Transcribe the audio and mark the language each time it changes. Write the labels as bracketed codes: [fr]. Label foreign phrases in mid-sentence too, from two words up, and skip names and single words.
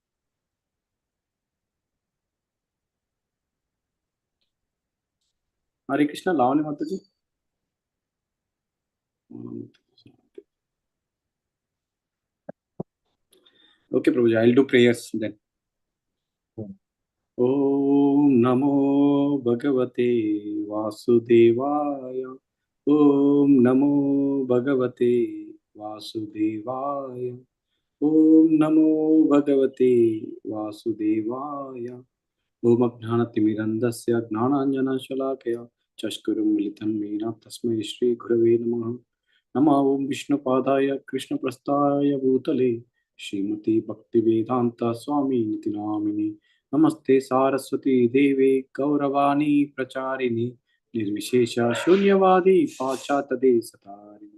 [te] హరే కృష్ణ లావణి మాతాజీ. ఓకే ప్రభుజీ, [en] I will do prayers then. [sa] ఓం నమో భగవతే వాసుదేవాయ. ఓం నమో భగవతే వాసుదేవాయ. ఓం నమో భగవతే వాసుదేవాయ. ఓం అజ్ఞానతిమిరంధస్య జ్ఞానాంజనశలాకయ చష్కురుం మిలితం మేన తస్మై శ్రీ గురవే నమః. నమో ఓం విష్ణుపాదాయ కృష్ణప్రస్థాయ భూతలే శ్రీమతి భక్తివేదాంత స్వామి నితి నామిని. నమస్తే సారస్వతీ దేవే గౌరవాణి ప్రచారిణి నిర్విశేష శూన్యవాది పాశ్చాత్య దేశతారిణి.